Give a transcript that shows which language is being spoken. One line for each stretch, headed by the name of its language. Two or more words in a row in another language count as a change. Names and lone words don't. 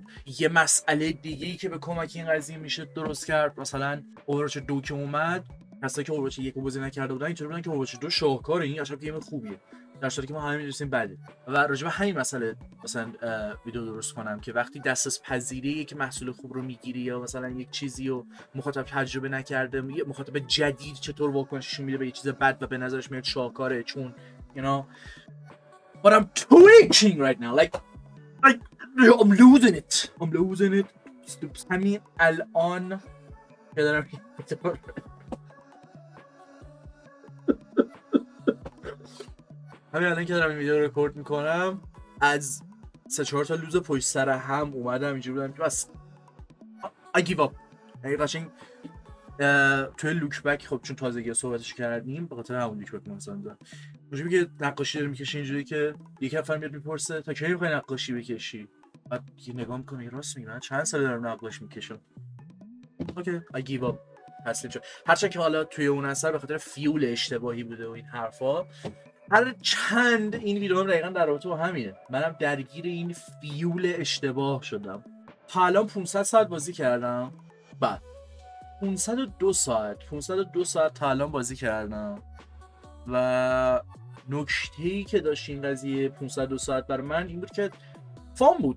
Persian: یه مسئله دیگه‌ای که به کمک این قضیه میشه درست کرد، مثلا اوورواچ 2 که اومد، کسایی که اوورواچ 1 رو بازی نکرده بودن اینطوری بودن که اوورواچ 2 شاهکاره، این عجب گیم خوبیه، در صورتی که ما همه می‌دونیم بده. و راجع به همین مسئله مثلا ویدیو درست کنم که وقتی دست از پذیری یک محصول خوب رو میگیری یا مثلا یک چیزی رو مخاطب تجربه نکرده، مخاطب جدید چطور واکنشش میده به یه چیز بد و به نظرش میاد شاهکاره، چون
English: you know but I'm twitching right now like I'm losing it.
Persian: همین الان که دارم این ویدیو رو رکورد میکنم، از 3-4 تا لوز پشت سر هم اومدم اینجوری بودم که بس
English: I give up.
Persian: یعنی قشنگ توی لوک بک، خب چون تازگی صحبتش کردیم به خاطر همون لوک بک مثلا میگه که نقاشی داره میکشه اینجوری که یک نفر میاد میپرسه تا کی میخوای نقاشی بکشی، بعد یه نگاه میکنه راست میگه من چند سال دارم نقاشی میکشم.
English: اوکی I give up.
Persian: تسلیم شد. هرچند که حالا توی اون اثر به خاطر فیول اشتباهی بوده و این حرفا، هر چند این ویدیو هم دقیقا در رابطه با همینه. منم درگیر این فیول اشتباه شدم. تا الان 500 ساعت بازی کردم، بعد 502 ساعت تا الان بازی کردم و نکته‌ای که داشت این قضیه 502 ساعت برای من این بود که فان بود.